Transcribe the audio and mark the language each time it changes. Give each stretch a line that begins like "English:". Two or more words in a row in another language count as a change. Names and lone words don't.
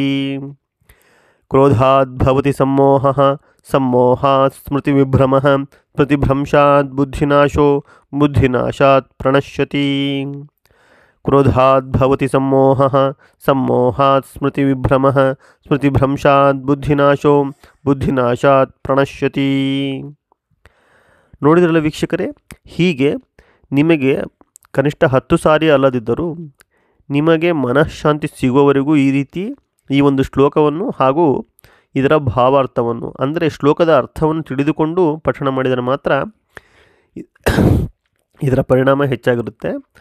Sanskrit: ಕ್ರೋಧಾದ್ಭವತಿ ಸಮ್ಮೋಹಃ, ಸಮ್ಮೋಹಾತ್ ಸ್ಮೃತಿವಿಭ್ರಮಃ, ಸ್ಮೃತಿಭ್ರಂಶಾತ್ ಬುದ್ಧಿನಾಶೋ, ಬುದ್ಧಿನಾಶಾತ್ ಪ್ರಣಶ್ಯತಿ. ಕ್ರೋಧಾದ್ಭವತಿ ಸಮ್ಮೋಹಃ, ಸಮ್ಮೋಹಾತ್ ಸ್ಮೃತಿವಿಭ್ರಮಃ, ಸ್ಮೃತಿಭ್ರಂಶಾತ್ ಬುದ್ಧಿನಾಶೋ, ಬುದ್ಧಿನಾಶಾತ್ ಪ್ರಣಶ್ಯತಿ.
Kannada: ನೋಡಿದ್ರಲ್ಲ ವೀಕ್ಷಕರೇ, ಹೀಗೆ ನಿಮಗೆ ಕನಿಷ್ಠ 10 ಸಾರಿ ಅಲ್ಲದಿದ್ದರೂ ನಿಮಗೆ ಮನಃಶಾಂತಿ ಸಿಗುವವರೆಗೂ ಈ ರೀತಿ ಈ ಒಂದು ಶ್ಲೋಕವನ್ನು ಹಾಗೂ ಇದರ ಭಾವಾರ್ಥವನ್ನು ಅಂದರೆ ಶ್ಲೋಕದ ಅರ್ಥವನ್ನು ತಿಳಿದುಕೊಂಡು ಪಠಣ ಮಾಡಿದರೆ ಮಾತ್ರ ಇದರ ಪರಿಣಾಮ ಹೆಚ್ಚಾಗಿರುತ್ತೆ.